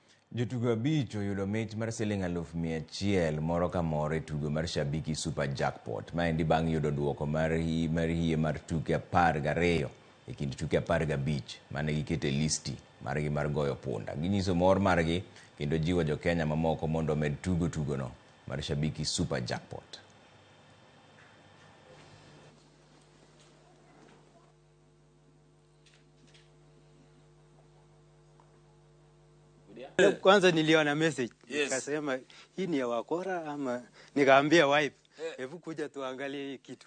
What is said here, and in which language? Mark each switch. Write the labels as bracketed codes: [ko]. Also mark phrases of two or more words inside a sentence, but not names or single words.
[luo] Jotugo abich oyudo mich mar siling 100,000 moro ka moro e tugo mar Shabiki Super Jackpot. Maendi bang' yudo duoko mar hie mar tuke 12 e kind tuke 15 mane giketo e listi margi mar goyo punda. Ginyiso mor margi kendo jiwo jo Kenya mamoko mondo omed tugono mar Shabiki Super Jackpot. [sw] Kwanza niliona message, nikasema hii ni ya wakora ama, nikaambia wife, hebu kuja tuangalie hii kitu.